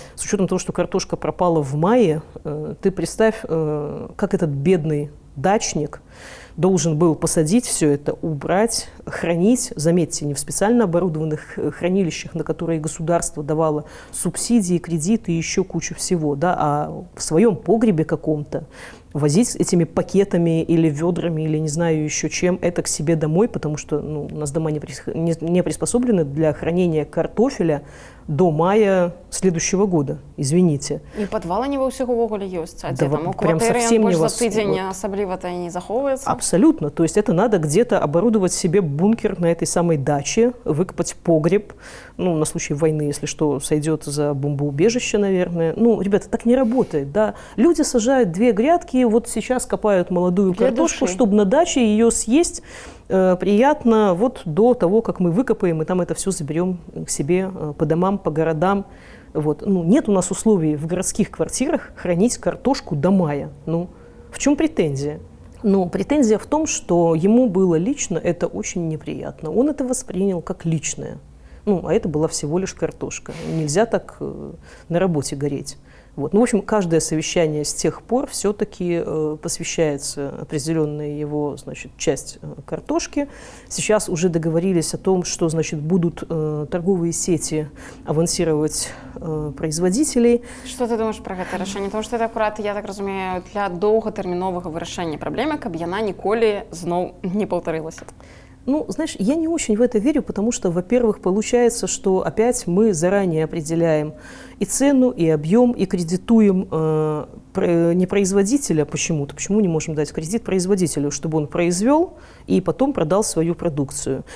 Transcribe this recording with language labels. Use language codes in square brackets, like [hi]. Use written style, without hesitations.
[ru] С учетом того, что картошка пропала в мае, ты представь, как этот бедный дачник должен был посадить все это, убрать, хранить, заметьте, не в специально оборудованных хранилищах, на которые государство давало субсидии, кредиты и еще кучу всего, да, а в своем погребе каком-то, возить этими пакетами или ведрами, или не знаю еще чем, это к себе домой, потому что у нас дома не приспособлены для хранения картофеля до мая следующего года, извините. [be] І падвала не ва ўсіх увогуле ёсць, а да, дзе там у [ru] прям [be] кватэры [ru] совсем [be] больш не за тыдзень асабліва-то не захоўваецца? [ru] Абсолютно. То есть это надо где-то оборудовать себе бункер на этой самой даче, выкопать погреб, ну, на случай войны, если что, сойдет за бомбоубежище, наверное. Ну, ребята, так не работает, да. Люди сажают 2 грядки, вот сейчас копают молодую картошку, чтобы на даче ее съесть приятно вот до того, как мы выкопаем, и там это все заберем к себе по домам, по городам. Вот. Ну, нет у нас условий в городских квартирах хранить картошку до мая. Ну, в чем претензия? Но претензия в том, что ему было лично это очень неприятно. Он это воспринял как личное. Ну, а это была всего лишь картошка. Нельзя так на работе гореть. Вот. Ну, в общем, каждое совещание с тех пор все-таки посвящается определенная его, значит, часть картошки. Сейчас уже договорились о том, что, значит, будут торговые сети авансировать производителей. Что ты думаешь про [be] гэта рашэнне? Тому што это акурат, я так разумею, для доўгатэрміновага вырашэння праблемы, каб яна ніколі зноў не паўтарылася. [ru] Ну, знаешь, я не очень в это верю, потому что, во-первых, получается, что опять мы заранее определяем и цену, и объем, и кредитуем не производителя почему-то. Почему не можем дать кредит производителю, чтобы он произвел и потом продал свою продукцию?